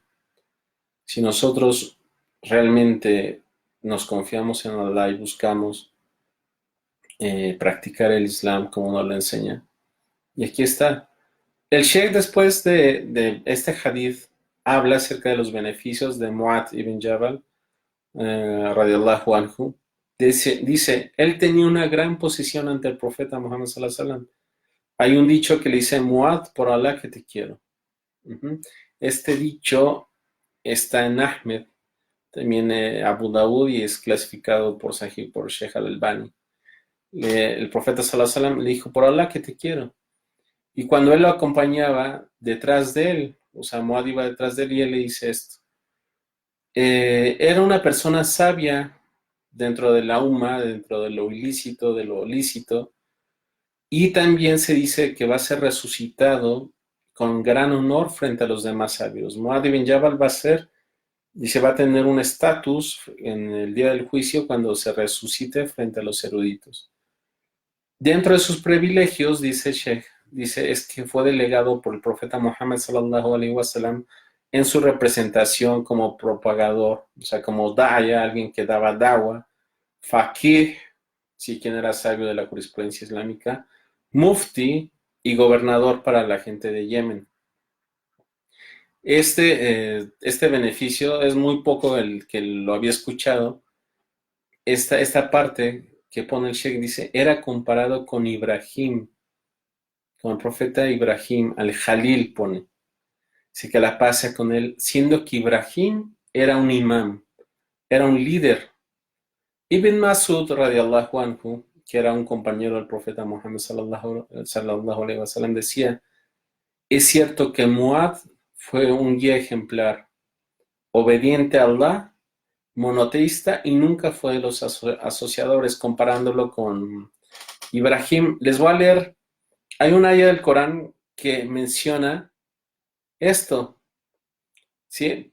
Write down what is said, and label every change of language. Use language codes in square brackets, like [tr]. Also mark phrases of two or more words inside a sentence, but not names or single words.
[es] Si nosotros realmente nos confiamos en Allah y buscamos practicar el Islam como nos lo enseña. Y aquí está. El Sheikh después de este hadith habla acerca de los beneficios de Mu'adh ibn Jabal, [ar] رضي الله عنه. [es] Dice, él tenía una gran posición ante el profeta Muhammad [ar] صلى الله عليه وسلم. [es] Hay un dicho que le dice, Mu'adh, por Allah que te quiero. Este dicho está en Ahmed, también Abu Dawud, y es clasificado por Sahih, por Sheikh al-Albani. El profeta [ar] صلى الله عليه وسلم [es] le dijo, por Allah que te quiero. Y cuando él lo acompañaba detrás de él, o sea, Muad iba detrás de él y él le dice esto. Era una persona sabia dentro de la umma, dentro de lo ilícito, de lo lícito, y también se dice que va a ser resucitado con gran honor frente a los demás sabios. Muad ibn Jabal va a ser, dice, va a tener un estatus en el día del juicio cuando se resucite frente a los eruditos. Dentro de sus privilegios, dice Sheikh, dice, es que fue delegado por el profeta Muhammad [ar] صلى الله عليه وسلم [es] en su representación como propagador, o sea, como daya, alguien que daba dawa, faqih, sí, quien era sabio de la jurisprudencia islámica, mufti y gobernador para la gente de Yemen. Este beneficio es muy poco el que lo había escuchado. Esta parte que pone el Sheikh dice, era comparado con Ibrahim, con el profeta Ibrahim, al-Jalil pone. Dice que la pasa con él, siendo que Ibrahim era un imán, era un líder. Ibn Masud, [ar] رضي الله عنه, [es] que era un compañero del profeta Muhammad [ar] صلى الله عليه وسلم, [es] decía, es cierto que Muad fue un guía ejemplar, obediente a Allah, monoteísta y nunca fue de los asociadores, comparándolo con Ibrahim. Les voy a leer, hay una ayah del Corán que menciona esto, ¿sí?